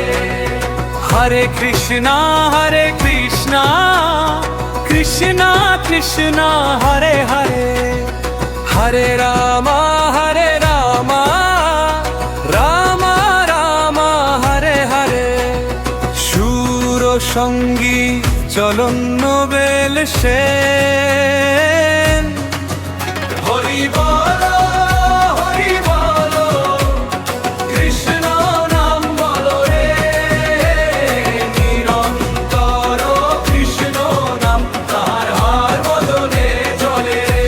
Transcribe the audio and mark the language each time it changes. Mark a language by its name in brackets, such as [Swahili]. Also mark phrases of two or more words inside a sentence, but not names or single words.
[Sanskrit] हरे कृष्ण, कृष्ण कृष्ण, हरे हरे, हरे राम, राम राम, हरे हरे. [Bangla] সুর সঙ্গী চলন নোবেল সেন, হরি বলো, হরি বলো, কৃষ্ণ নাম বলো রে, নিরন্তর কৃষ্ণ নাম তার হার বদনে চলে।